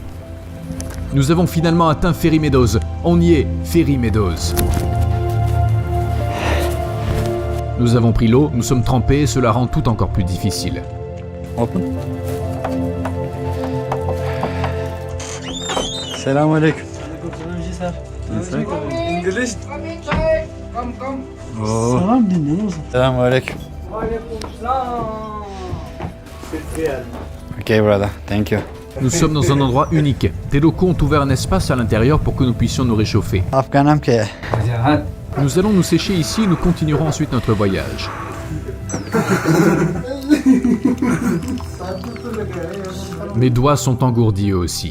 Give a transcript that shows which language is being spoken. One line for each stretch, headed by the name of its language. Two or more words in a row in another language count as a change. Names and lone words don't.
French: Nous avons finalement atteint Fairy Meadows. On y est, Fairy Meadows. Nous avons pris l'eau, nous sommes trempés et cela rend tout encore plus difficile. Open.
Turkish: Selamünaleyküm. Oo. Salam dinliyor musun? Selamünaleyküm.
English: Okay, brother. Thank you.
French: Nous sommes dans un endroit unique. Des locaux ont ouvert un espace à l'intérieur pour que nous puissions nous réchauffer. Afganam ke. Nous allons nous sécher ici et nous continuerons ensuite notre voyage. Mes doigts sont engourdis eux aussi.